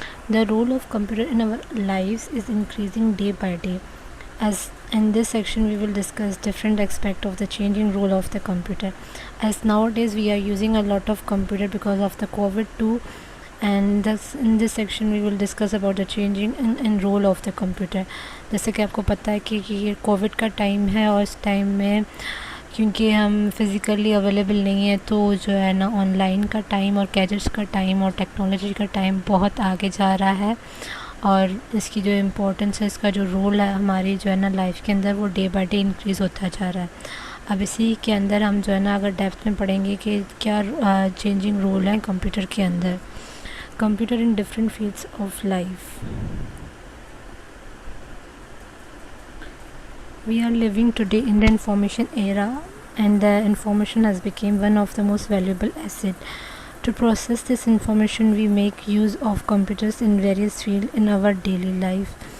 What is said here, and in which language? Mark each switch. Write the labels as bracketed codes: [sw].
[en] The role of computer in our lives is increasing day by day. As in this section we will discuss different aspects of the changing role of the computer, as nowadays we are using a lot of computer because of the COVID too. And in this section we will discuss about the changing and role of the computer. [ur] جیسے کہ آپ کو پتہ ہے کہ یہ Covid کا time ہے، اور اس ٹائم میں کیونکہ ہم فزیکلی اویلیبل نہیں ہیں تو جو ہے نا آن لائن کا ٹائم اور گیجٹس کا ٹائم اور ٹیکنالوجی کا ٹائم بہت آگے جا رہا ہے، اور اس کی جو امپورٹنس ہے، اس کا جو رول ہے ہماری جو ہے نا لائف کے اندر، وہ [en] day by day [ur] انکریز ہوتا جا رہا ہے. اب اسی کے اندر ہم جو ہے نا اگر ڈیپتھ میں پڑھیں گے کہ کیا چینجنگ رول ہیں کمپیوٹر کے اندر. [en] Computer in different fields of life. We are living today in the information era, and the information has become one of the most valuable assets. To process this information, we make use of computers in various fields in our daily life.